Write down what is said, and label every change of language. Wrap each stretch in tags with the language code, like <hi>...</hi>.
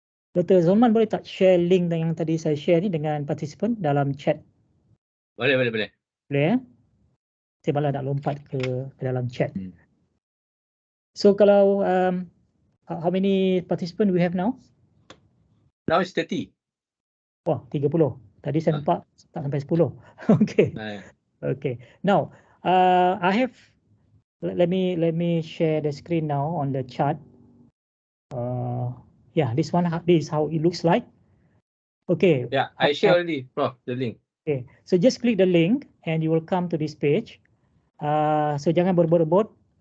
<ms>Dr. Zulman boleh tak share link yang tadi saya share ni dengan participant dalam chat? Boleh. Boleh ya? Saya malah nak lompat ke dalam chat. So kalau</ms> <en>how many participant we have now? Now it's 30. Wah, 30.</en> <ms>Tadi saya nampak tak sampai 10.</ms> <en>Okay. Okay. Now, I have let me share the screen now on the chart. Yeah, this is how it looks like. Okay. Yeah, I share already, Prof, the link. Okay. So just click the link and you will come to this page. So</en> <ms>jangan berebut-rebut.</ms>